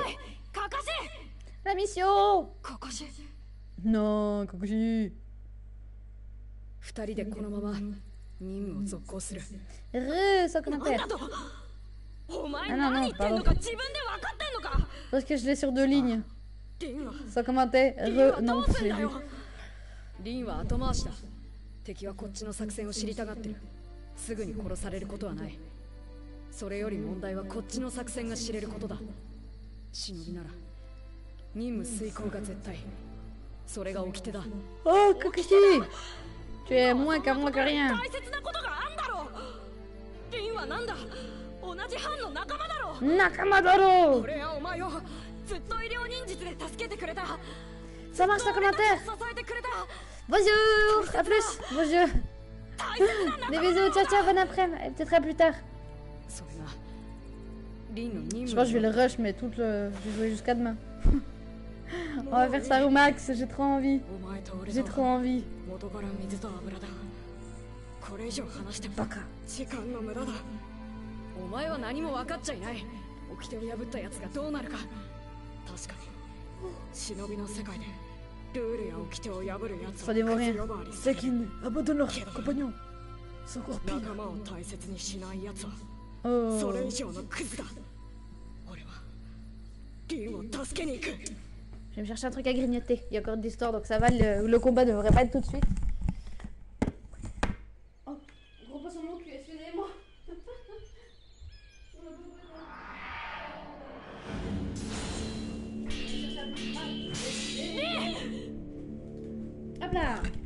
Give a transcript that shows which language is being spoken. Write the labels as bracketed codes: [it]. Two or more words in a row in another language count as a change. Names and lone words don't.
[fr] La mission. Non, Kakashi. Sans commentaire. Ah non, non, pardon. Parce que je l'ai sur 2 lignes. Sans commentaire. Non, je l'ai vu. [ja] リンは後回しだ。敵はこっちの作戦を知りたがってる。すぐに殺されることはない。それより問題はこっちの作戦が知れることだ。忍びなら任務遂行が絶対。それが掟だ。 [fr] Oh, Kakashi! Tu es moins qu'à moi que rien. [ja] 大切なことがあんだろう。リンはなんだ。同じ班の仲間だろう。仲間だろう。俺やお前をずっと医療忍術で助けてくれた。 [fr] Ça marche sans commentaire. Bonjour, à plus. Bonjour. Des bisous, [it] ciao ciao, [fr] bon après-midi. Et peut-être à plus tard. Je pense que je vais le rush, mais tout le... je vais jouer jusqu'à demain. On va faire ça au max, j'ai trop envie. J'ai trop envie. [ja] Baka. お前は何も分かっちゃいない。掟を破ったやつがどうなるか。確かに忍びの世界でルールや掟を破るやつはクズ呼ばわりする。仲間を大切にしないやつはそれ以上のクズだ。俺はリンを助けに行く。 [fr] Je vais me chercher un truc à grignoter. Il y a encore de l'histoire, donc ça va. Le combat ne devrait pas être tout de suite. Oh, gros pas sur mon cul, excusez-moi. Hop là.